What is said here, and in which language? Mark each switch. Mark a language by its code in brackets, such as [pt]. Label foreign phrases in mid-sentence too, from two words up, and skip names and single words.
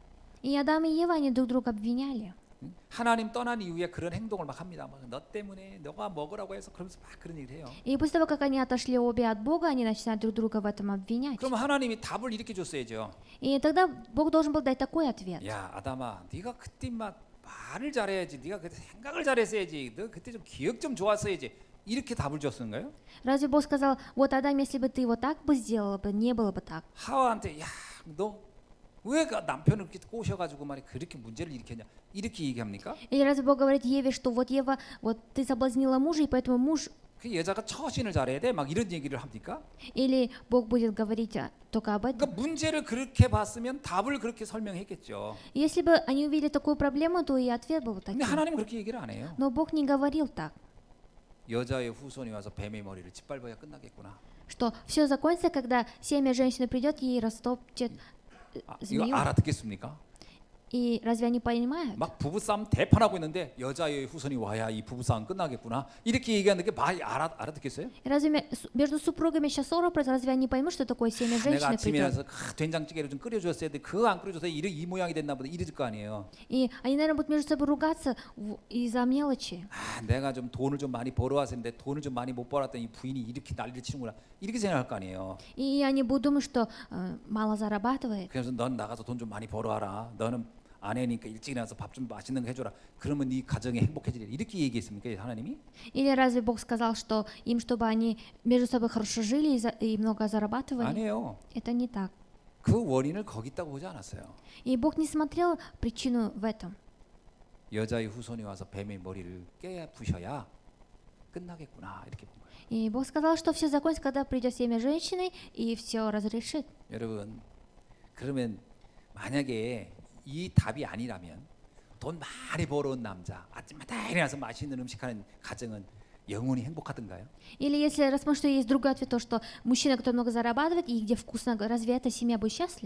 [ru] И Адам и Ева, они друг друга обвиняли. [ko] 하나님 떠난 이후에 그런 행동을 막 합니다. 막 너 때문에 너가 먹으라고 해서 그러면서 막 그런 얘기를 해요. [ru] И после того, как они отошли обе от Бога, они начинают друг друга в этом обвинять. [ko] 그러면 하나님이 답을 이렇게 줬어야죠. [ru] И тогда Бог должен был дать такой ответ. [ko] 야 아담아, 네가 그때 막 말을 잘해야지. 네가 그때 생각을 잘했어야지. 너 그때 좀 기억 좀 좋았어야지. 이렇게 답을 줬는가요? [ru] Разве Бог сказал, вот Адам, если бы ты вот так бы сделал бы, не было бы так? [ko] 하와한테 야 너 왜 남편을 이렇게 꼬셔가지고 말이 그렇게 문제를 일으켰냐 이렇게 얘기합니까? [ru] Или разве Бог говорит Еве, что вот Ева, вот ты соблазнила мужа, и поэтому муж... [ko] 그 여자가 처신을 잘해야 돼? 막 이런 얘기를 합니까? [ru] Или Бог будет говорить только об этом? [ko] 그러니까 문제를 그렇게 봤으면 답을 그렇게 설명했겠죠. [ru] Если бы они увидели такую проблему, то и ответ был таким. [ko] 근데 하나님은 그렇게 얘기를 안 해요. [ru] Но Бог не говорил так, [ko] 여자의 후손이 와서 뱀의 머리를 짓밟아야 끝나겠구나. [ru] что все закончится, когда семя женщины придет и растопчет [ko] 이거 [ru] змею. [ko] 알아듣겠습니까? [ru] И разве они понимают? [ko] 막 부부싸움 대판하고 있는데 여자의 후손이 와야 이 부부싸움 끝나겠구나. 이렇게 얘기하는 게 말 알아듣겠어요? [ru] Разве между супругами сейчас ссора произошла? Разве они поймут, что такое семя [ko] 내가 [ru] женщины [ko] 아침에 [ru] придет? [ko] 일어나서 된장찌개를 좀 끓여줬어야 돼. 그거 안 끓여줘서 이 모양이 됐나 보다. 이럴 거 아니에요. [ru] И они, наверное, будут между собой ругаться из-за мелочи. [ko] 내가 좀 돈을 좀 많이 벌어왔었는데 돈을 좀 많이 못 벌었더니 이 부인이 이렇게 난리를 치는구나. 이렇게 생각할 거 아니에요. [ru] И они будут думать, что мало зарабатывает. [ko] 그래서 넌 나가서 돈 좀 많이 벌어와라. 너는 아내니까 일찍 일어나서 밥 좀 맛있는 거 해줘라. 그러면 네 가정이 행복해지리라. 이렇게 얘기했습니까 하나님이? [ru] Или разве Бог сказал, что им, чтобы они между собой хорошо жили и много зарабатывали? [ko] 아니에요. [ru] Это не так. [ko] 그 원인을 거기 있다고 보지 않았어요. [ru] И Бог не смотрел причину в этом. [ko] 여자의 후손이 와서 뱀의 머리를 깨 부셔야 끝나겠구나 이렇게 본 거예요. [ru] И Бог сказал, что все закончится, когда придет семя женщины и все разрешит. [ko] 여러분, 그러면 만약에 이 답이 아니라면 돈 많이 벌어온 남자 아침마다 일어나서 맛있는 음식하는 가정은 영원히 행복하던가요? [ru] Или если рассмотрим, что есть другой ответ, то что мужчина, который много зарабатывает и где вкусно, разве эта семья будет счастлива?